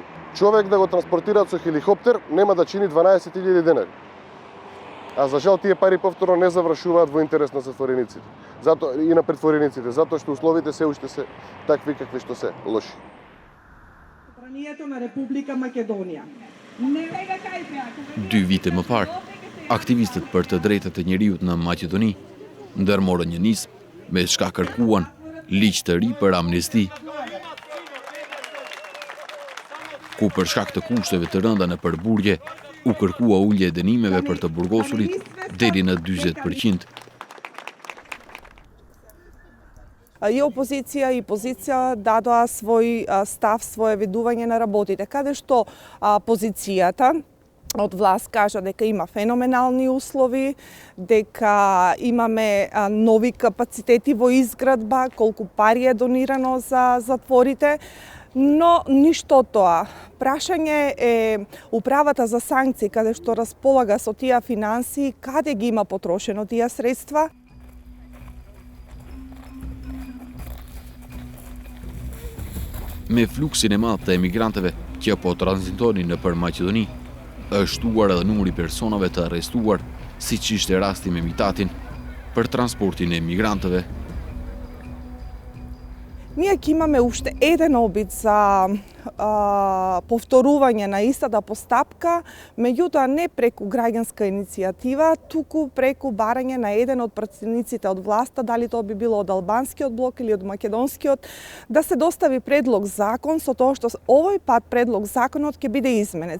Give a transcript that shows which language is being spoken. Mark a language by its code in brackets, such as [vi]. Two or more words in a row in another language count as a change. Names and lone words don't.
[mk] Човек да го транспортираат со хеликоптер нема да чини 12.000 денари. А за жал тие пари повторно не завршуваат во интерес на затворениците. И на претворениците, затоа што условите се уште се такви какви што се, лоши. Собранието на Република Македонија. [sq] 2 vite më parë, aktivistët për të drejtat e njeriut në Maqedoni ndërmorën një nismë me çka kërkuan ligj të ri për amnesti. ku për shkak të kushteve të rënda në përburgje, u kërkua ulje e dënimeve për të burgosurit deri në 40%. [mk] И опозиција и позиција дадоа свој став, свое видување на работите, каде што позицијата од власт кажа дека има феноменални услови, дека имаме нови капацитети во изградба, колку пари е донирано за затворите, но ништо од тоа. Прашање е управата за санкции, каде што располага со тие финансии, каде ги има потрошено тие средства. [sq] Me fluksin e madh të emigranteve që po tranzitonin nëpër Maqedoni, është shtuar edhe numri personave të arrestuar, siç ishte rasti me Mitatin, për transportin e emigrantëve. [mk] Ние ќе имаме уште еден обид за повторување на истата постапка, меѓутоа не преку граѓанска иницијатива, туку преку барање на еден од пратениците од власта, дали тоа би било од албанскиот блок или од македонскиот, да се достави предлог закон со тоа што овој пат предлог законот ќе биде изменет.